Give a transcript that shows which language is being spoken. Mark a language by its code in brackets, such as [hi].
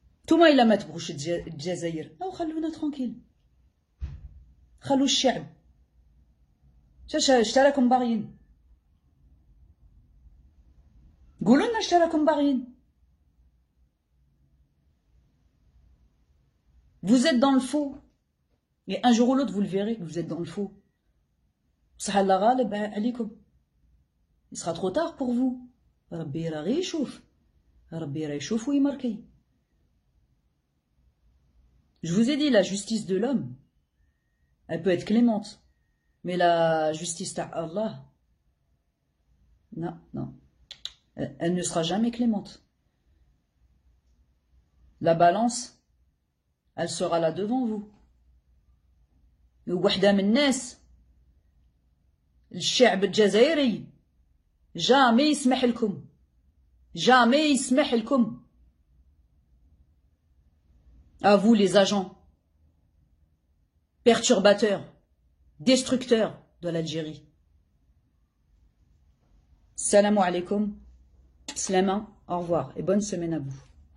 [ar] توما إلا ما تبغوش الجزائر أو خلونا ترانكيل خلوا الشعب اشتراكم باغيين قولوا لنا اشتراكم باغيين. [fr] Vous êtes dans le faux et un jour ou l'autre vous le verrez que vous êtes dans le faux. [ar] صح الله غالب عليكم. [fr] Il sera trop tard pour vous. [ar] ربي راه غير يشوف ربي راه يشوف ويماركي. [fr] Je vous ai dit, la justice de l'homme, elle peut être clémente. Mais la justice d'Allah, non, non. Elle ne sera jamais clémente. La balance, elle sera là devant vous. [ar] وحدة من الناس الشعب الجزائري jamais يسمح لكم. Jamais يسمح لكم. [fr] À vous les agents perturbateurs, destructeurs de l'Algérie. Salam alaikum, slama, au revoir et bonne semaine à vous.